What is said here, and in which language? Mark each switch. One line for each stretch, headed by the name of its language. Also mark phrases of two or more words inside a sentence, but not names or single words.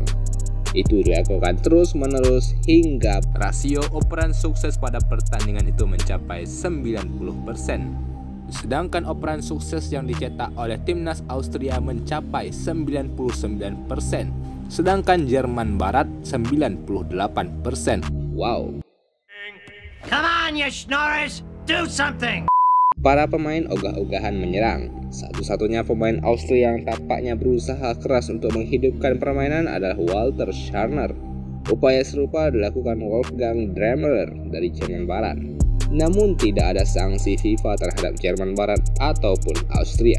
Indonesian: Itu dilakukan terus-menerus hingga rasio operan sukses pada pertandingan itu mencapai 90%. Sedangkan operan sukses yang dicetak oleh timnas Austria mencapai 99%, sedangkan Jerman Barat 98%. Wow.
English: Come on, you schnorrers, do something.
Indonesian: Para pemain ogah-ogahan menyerang. Satu-satunya pemain Austria yang tampaknya berusaha keras untuk menghidupkan permainan adalah Walter Scharner. Upaya serupa dilakukan Wolfgang Dremmler dari Jerman Barat. Namun tidak ada sanksi FIFA terhadap Jerman Barat ataupun Austria.